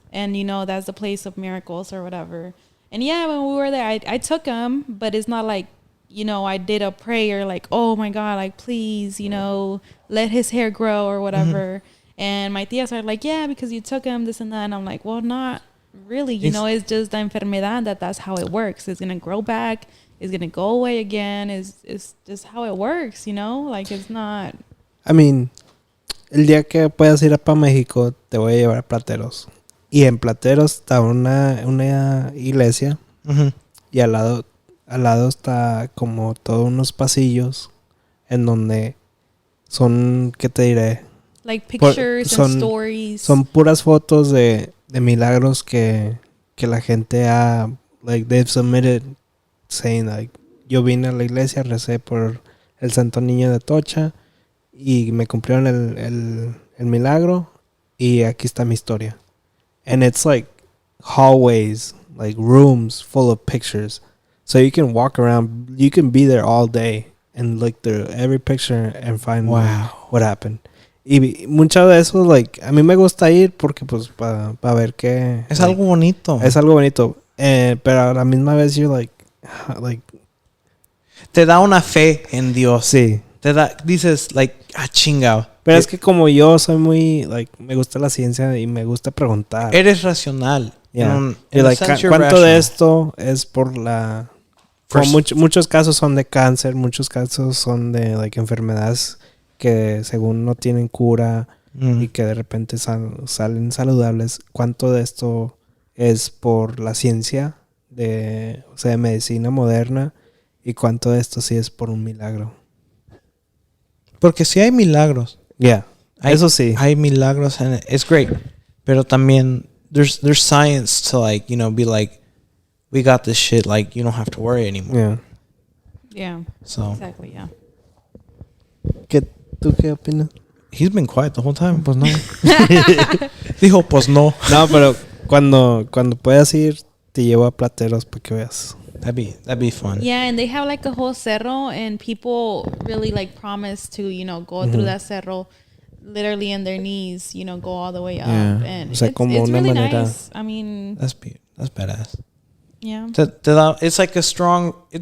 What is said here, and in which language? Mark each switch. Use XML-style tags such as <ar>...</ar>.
<en>And that's the place of miracles or whatever. And yeah, when we were there, I took him, but it's not like, I did a prayer like, oh my God, like, please, let his hair grow or whatever. Mm-hmm. And my tias are like, yeah, because you took him, this and that. And I'm like, well, not really, it's just the enfermedad that's how it works. It's going to grow back. It's going to go away again. It's just how it works, like, it's not. I mean,</en> <es>el día que puedas ir para México, te voy a llevar a Plateros. Y en Plateros está una iglesia. Mm-hmm. Y al lado está como todos unos pasillos en donde son, ¿qué te diré?</es> <en>Like pictures and stories.</en> <es>Son puras fotos de milagros que la gente ha, like,</es> <en>they've submitted saying,</en> <es>like, yo vine a la iglesia, recé por el Santo Niño de Atocha y me cumplieron el milagro y aquí está mi historia.</es> <en>And it's like hallways, like rooms full of pictures. So you can walk around, you can be there all day and look through every picture and find what happened.</en> <es>Y mucho de eso, like, a mí me gusta ir porque, pues, para ver qué. Es algo bonito. Es algo bonito. Pero a la misma vez,</es> <en>you're like.</en> <es>Te da una fe en Dios. Sí. Dices, like, chingao. Pero es que como yo soy muy, like, me gusta la ciencia y me gusta preguntar. Eres racional.</es> <en>Yeah.</en> <es>Y like, ¿cuánto de esto es por la... muchos casos son de cáncer, muchos casos son de, like, enfermedades que según no tienen cura y que de repente salen saludables. ¿Cuánto de esto es por la ciencia de medicina moderna? ¿Y cuánto de esto sí es por un milagro? Porque sí hay milagros. Yeah, eso sí. Hay milagros</es> <en>and it's great.</en> <es>Pero también</es> <en>there's science to, like, be like, we got this shit, like, you don't have to worry anymore. Yeah. Yeah. So exactly, yeah.</en> <es>¿Tú qué opinas?</es> <en>He's been quiet the whole time.</en> <es>Pues no. Dijo, pues no. No, pero cuando puedas ir, te llevo a Plateros para que veas.</es> <en>That'd be fun. Yeah, and they have like a whole cerro, and people really like promise to, go through that cerro, literally in their knees, go all the way up, and it's really nice. I mean, that's badass. Yeah. It's like a strong.</en>